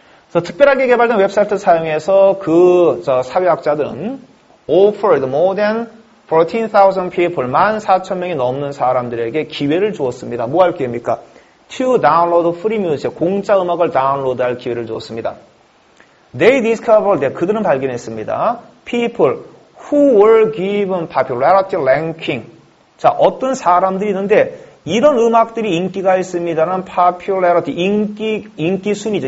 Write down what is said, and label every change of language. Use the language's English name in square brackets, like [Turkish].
[Korean] 그래서 특별하게 개발된 웹사이트를 사용해서 사회학자들은 [English] offered more than 14,000 people, [Korean] 14,000명이 넘는 사람들에게 기회를 주었습니다. 뭐 할 기회입니까? [English] To download free music, [Korean] 공짜 음악을 다운로드할 기회를 주었습니다. [English] They discovered that, [Korean] 그들은 발견했습니다. [English] People who were given popularity ranking. [Korean] 자, 어떤 사람들이 있는데 이런 음악들이 인기가 있습니다는 popularity, 인기 순위죠.